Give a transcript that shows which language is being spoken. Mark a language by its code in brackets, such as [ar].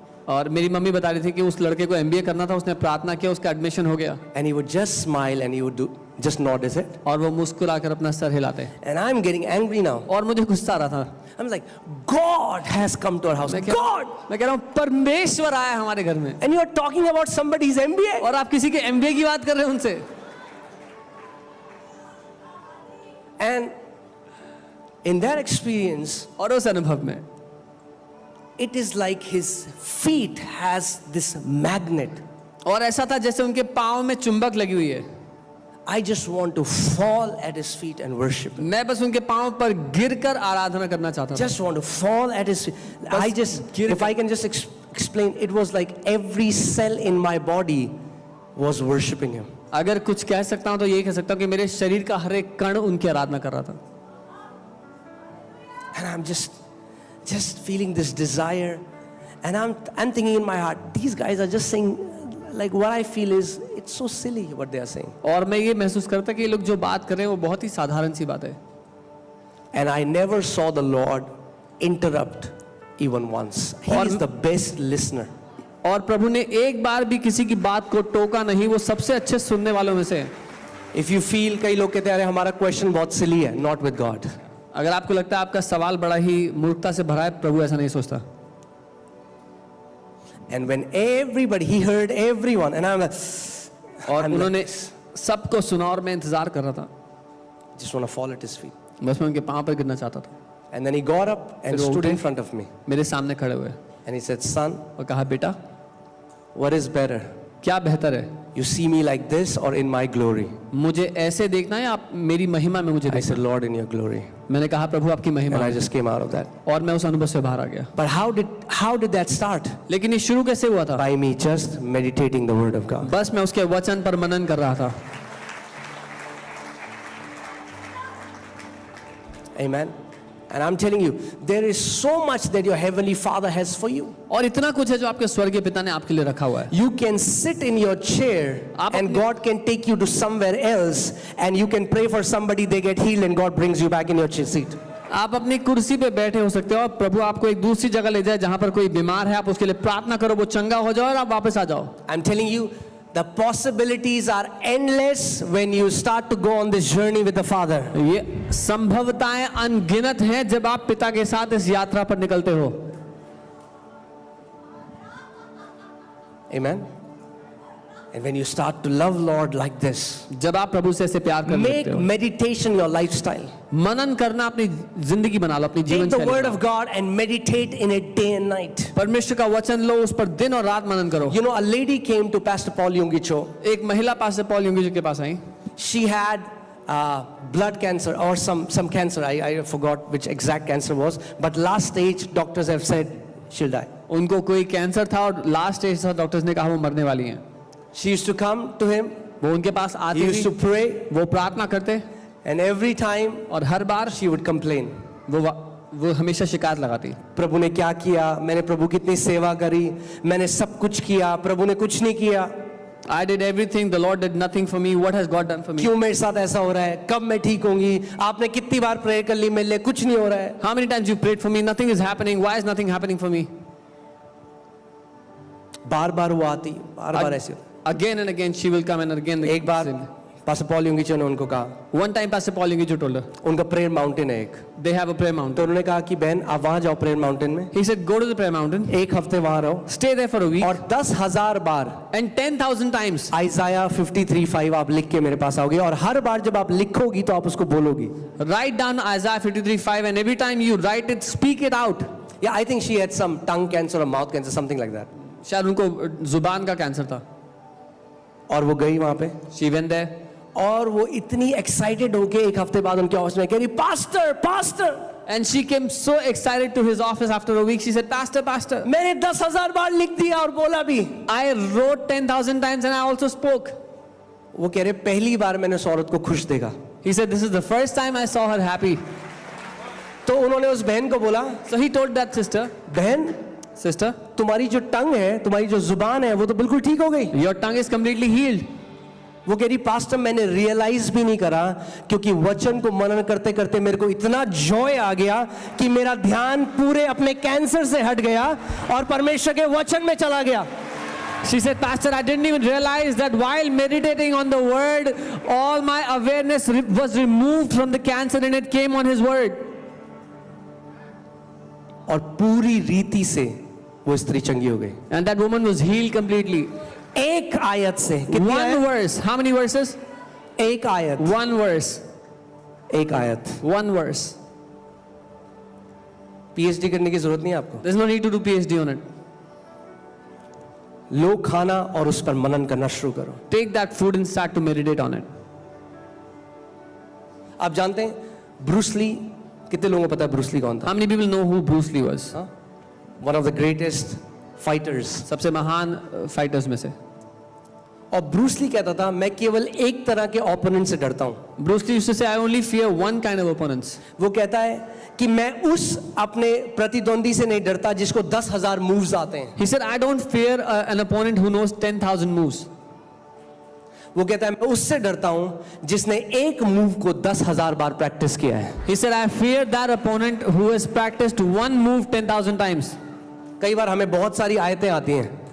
[hi] और मेरी मम्मी बता रही थी कि उस लड़के को MBA करना था, उसने प्रार्थना किया, उसका एडमिशन हो गया. [en] And he would just smile and he would just nod his head. [hi] और वो मुस्कुराकर अपना सर हिलाते. [en] And I'm getting angry now. [hi] और मुझे गुस्सा आ रहा था. [en] I'm like, God has come to our house. God! [hi] मैं कह रहा हूँ परमेश्वर आया हमारे घर में. [en] And you are talking about somebody's MBA? [hi] और आप किसी के MBA की बात कर रहे हैं उनसे. [en] And in that experience, [hi] और उस अनुभव में, [en] it is like his feet has this magnet. [hi] और ऐसा था जैसे उनके पाँव में चुंबक लगी हुई है। [en] I just want to fall at his feet and worship him. [hi] मैं बस उनके पाँव पर गिरकर आराधना करना चाहता था। [en] Just want to fall at his feet. I just, if I can just explain, it was like every cell in my body was worshiping him. [hi] अगर कुछ कह सकता हूँ तो यही कह सकता हूँ कि मेरे शरीर का हर एक कण उनकी आराधना कर रहा था। [en] And I'm just feeling this desire, and I'm thinking in my heart, these guys are just saying, like what I feel is, it's so silly what they are saying. [hi] और मैं ये महसूस करता कि ये लोग जो बात कर रहे हैं वो बहुत ही साधारण सी बात है। [en] And I never saw the Lord interrupt even once. He is the best listener. [hi] और प्रभु ने एक बार भी किसी की बात को टोका नहीं, वो सबसे अच्छे सुनने वालों में से है। [en] If you feel, [hi] कई लोग कहते हैं अरे हमारा क्वेश्चन बहुत सिली है, [en] not with God. [hi] अगर आपको लगता है आपका सवाल बड़ा ही मूर्खता से भरा है, प्रभु ऐसा नहीं सोचता। [en] And when everybody, he heard everyone, and I'm like, [hi] और उन्होंने सबको सुना और मैं इंतजार कर रहा था, [en] just want to fall at his feet. [hi] बस मैं उनके पाँव पर गिरना चाहता था। [en] And then he got up and stood in front of me. [hi] मेरे सामने खड़े हुए [en] And he said, son, [hi] और कहा, बेटा [en] what is better? [hi] क्या बेहतर है, [en] You see me like this or in my glory? [hi] मुझे ऐसे देखना है आप मेरी महिमा में मुझे [en] I [hi] देखना? [en] said, Lord, in your glory. [hi] मैंने कहा, प्रभु आपकी महिमा [en] And I [hi] में। [en] just came out of that. [hi] और मैं उस अनुभव से बाहर आ गया। [en] But how did that start? [hi] लेकिन ये शुरू कैसे हुआ था? [en] By me just meditating the word of God. [hi] बस मैं उसके वचन पर मनन कर रहा था। [en] Amen. And I'm telling you, there is so much that your heavenly Father has for you. [hi] और इतना कुछ है जो आपके स्वर्गीय पिता ने आपके लिए रखा हुआ है। [en] You can sit in your chair and God can take you to somewhere else, and you can pray for somebody, they get healed, and God brings you back in your seat. [hi] आप अपनी कुर्सी पे बैठे हो सकते हो और प्रभु आपको एक दूसरी जगह ले जाए जहां पर कोई बीमार है, आप उसके लिए प्रार्थना करो, वो चंगा हो जाओ और आप वापस आ जाओ। [en] I'm telling you, the possibilities are endless when you start to go on this journey with the Father. [hi] ये संभवताएं अनगिनत हैं जब आप पिता के साथ इस यात्रा पर निकलते हो। [en] Amen. And when you start to love Lord like this, [hi] जब आप प्रभु से ऐसे प्यार करने [en] make [hi] लगते हो, [en] meditation your lifestyle. [hi] मनन करना अपनी जिंदगी बना लो, अपनी [en] Take [hi] जीवन [en] the [hi] शैली [en] word [hi] बनाओ। [en] of God and meditate in it day and night. [hi] परमेश्वर का वचन लो, उस पर दिन और रात मनन करो। [en] You know, a lady came to Pastor Paul Yungicho. [hi] एक महिला पास्टर पॉल युंगी जी के पास आई। [en] She had blood cancer or some cancer. I forgot which exact cancer was. But last stage, doctors have said she'll die. [hi] उनको कोई cancer था और last stage था, doctors ने कहा वो मरने वाली हैं। [en] She used to come to him. [hi] वो उनके पास [en] He [hi] आती [en] used to [hi] थी, [en] pray. [hi] वो प्रार्थना करते [en] And every time [hi] और हर बार [en] she would complain. [hi] वो हमेशा शिकायत लगाती। प्रभु ने क्या किया, मैंने प्रभु की इतनी सेवा करी, मैंने सब कुछ किया, प्रभु ने कुछ नहीं किया। [en] I did everything, the Lord did nothing for me. What has God done for me? [hi] क्यों मेरे साथ ऐसा हो रहा है, कब मैं ठीक होंगी, आपने कितनी बार प्रेयर कर ली, मेरे लिए कुछ नहीं हो रहा है। [en] How many times you prayed for me? Nothing is happening. Why is nothing happening for me? [hi] बार बार वो आती, बार बार ऐसे। [en] Again and again she will come and again. [hi] एक बार पास्टर पॉल युंगिचो ने उनको कहा, [en] One time Pastor Paul Yungi told her, [hi] उनका prayer mountain है एक, [en] they have a prayer [hi] तो [en] mountain. [hi] उन्होंने कहा कि बहन आप वहां जाओ प्रेयर माउंटेन में, [en] He said, go to the prayer mountain, [hi] एक हफ्ते वहां रहो, [en] stay there for a week, [hi] और 10,000 बार [en] and 10,000 times [hi] आइजाया 53:5 आप लिख के मेरे पास आओगे, और हर बार जब आप लिखोगी तो आप उसको बोलोगी। [en] write down Isaiah 53:5, and every time you write it, speak it out. Yeah, I think she had some tongue cancer or mouth cancer, something like that. [hi] शायद उनको जुबान का कैंसर था। और वो गई वहां पे, [en] She went there, [hi] और वो इतनी एक्साइटेड होके एक हफ्ते बाद उनके ऑफिस में कह रही, pastor pastor, [en] and she came so excited to his office after a week. She said, Pastor, Pastor, [hi] मैंने 10,000 बार लिख दिया और बोला भी। [en] I wrote 10,000 times and I also spoke. [hi] वो कह रहे पहली बार मैंने उस औरत को खुश देखा। [en] He said, this is the first time I saw her happy. [hi] तो उन्होंने उस बहन को बोला, [en] So he told that sister, [hi] बहन [en] sister, [hi] तुम्हारी जो टंग है, तुम्हारी जो जुबान है, वो तो बिल्कुल ठीक हो गई। [en] your tongue is completely healed. [hi] वो कह रही पास्टर मैंने रियलाइज भी नहीं करा, क्योंकि वचन को मनन करते करते मेरे को इतना जॉय आ गया कि मेरा ध्यान पूरे अपने कैंसर से हट गया और परमेश्वर के वचन में चला गया। [en] She said, Pastor, I didn't even realize that while meditating on the word, all my awareness was removed from the cancer and it came on his word. [hi] और पूरी रीति से वो स्त्री चंगी हो गई, [en] And that woman was healed completely. [hi] एक आयत से। कितनी [en] One [hi] आयत? [en] verse. How many verses? [hi] एक आयत, [en] One verse. [hi] एक आयत। [en] One verse. [hi] पीएचडी करने की जरूरत नहीं है आपको। [en] There's no need to do PhD on it. [hi] लो खाना और उस पर मनन करना शुरू करो। [en] Take that food and start to meditate on it. [hi] आप जानते हैं ब्रूस ली, कितने लोगों को पता है ब्रूस ली कौन था? [en] How many people know who Bruce Lee was? One of the greatest fighters. [hi] सबसे महान फाइटर्स में से। और ब्रूस ली कहता था मैं केवल एक तरह के ओपोनेंट से डरता हूं। [en] Bruce Lee used to say, I only fear one kind of opponents. [hi] वो कहता है कि मैं उस अपने प्रतिद्वंदी से नहीं डरता जिसको 10,000 मूव्स आते हैं। [en] He said, I don't fear an opponent who knows 10,000 moves. [hi] वो कहता है मैं उससे डरता हूं जिसने एक मूव को 10,000 बार प्रैक्टिस किया है। [en] He said, I fear that opponent who has practiced one move 10,000 times. [hi] कई बार हमें बहुत सारी आयतें आती हैं,